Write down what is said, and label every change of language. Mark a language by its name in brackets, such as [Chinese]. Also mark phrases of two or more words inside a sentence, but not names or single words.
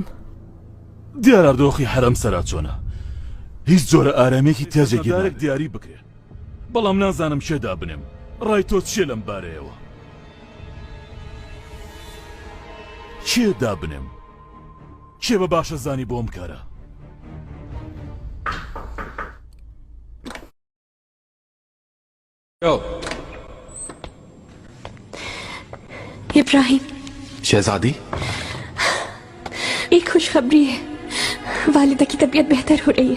[Central Kurdish] دیاراردۆخی حرەم سەرا چۆنە، هیچ جۆرە ئارامێکی تێجێگیرێک دیاری بکرێ، بەڵام نازانم شێدا بنێم. ڕای تۆ چیە لەم بارەیەوە؟ چێدا بنێم؟ کێ بە باشە زانی بۆم کارە؟ [Hindi] इब्राहिम, शहजादी, एक खुशखबरी है। वालिदा की तबीयत बेहतर हो रही है।